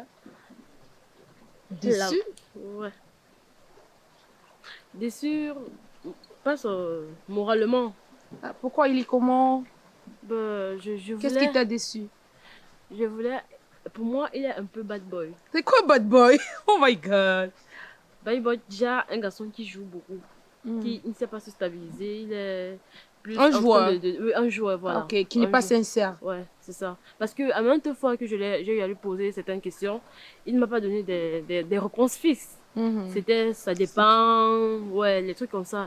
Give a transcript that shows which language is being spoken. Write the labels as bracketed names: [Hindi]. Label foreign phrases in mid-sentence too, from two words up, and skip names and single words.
[French] Déçu? Ouais. Déçu, pas moralement. Ah, pourquoi il est comment? Bah, je Qu'est-ce voulais... qui t'a déçu? Je voulais... Pour moi, il est un peu [English] bad boy. [French] C'est quoi [English] bad boy? Oh my god! Bad boy, [French] déjà, un garçon qui joue beaucoup. Qui ne sait pas se stabiliser. Il est plus... Un en joueur. train oui, un joueur, voilà. Ok, qui n'est Un pas joueur. sincère. Ouais, c'est ça. Parce que à maintes fois que j'ai eu à lui poser certaines questions, il ne m'a pas donné des réponses fixes. C'était, ça dépend, ouais, les trucs comme ça.